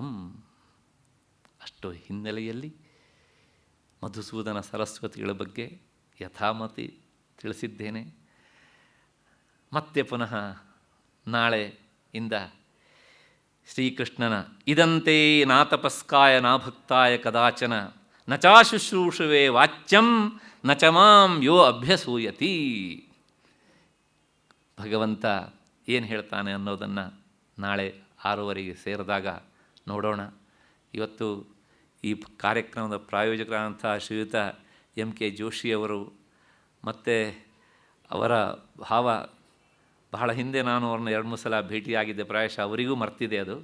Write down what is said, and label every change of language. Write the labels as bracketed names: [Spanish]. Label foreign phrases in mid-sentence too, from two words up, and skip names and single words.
[Kannada] ಅಷ್ಟು ಹಿನ್ನೆಲೆಯಲ್ಲಿ ಮಧುಸೂದನ ಸರಸ್ವತಿಗಳ ಬಗ್ಗೆ ಯಥಾಮತಿ ತಿಳಿಸಿದ್ದೇನೆ. ಮತ್ತೆ ಪುನಃ ನಾಳೆಯಿಂದ ಶ್ರೀಕೃಷ್ಣನ ಇದಂತೆ [Sanskrit] ನಾತಪಸ್ಕಾಯ ನಾಭಕ್ತಾಯ ಕದಾಚನ ನ ಚಾಶುಶ್ರೂಷುವೆ ವಾಚ್ಯಂ ನ ಚ ಮಾಂ ಯೋ ಅಭ್ಯಸೂಯತಿ. [Kannada] ಭಗವಂತ ಏನು ಹೇಳ್ತಾನೆ ಅನ್ನೋದನ್ನು ನಾಳೆ 6:15 ಸೇರಿದಾಗ ನೋಡೋಣ. ಇವತ್ತು ಈ ಕಾರ್ಯಕ್ರಮದ ಪ್ರಾಯೋಜಕರಾದಂಥ ಶ್ರೀಯುತ MK ಜೋಶಿಯವರು ಮತ್ತು ಅವರ ಭಾವ, ಬಹಳ ಹಿಂದೆ ನಾನು ಅವ್ರನ್ನ 2-3 ಸಲ ಭೇಟಿಯಾಗಿದ್ದೆ, ಪ್ರಾಯಶಃ ಅವರಿಗೂ ಮರ್ತಿದೆ ಅದು.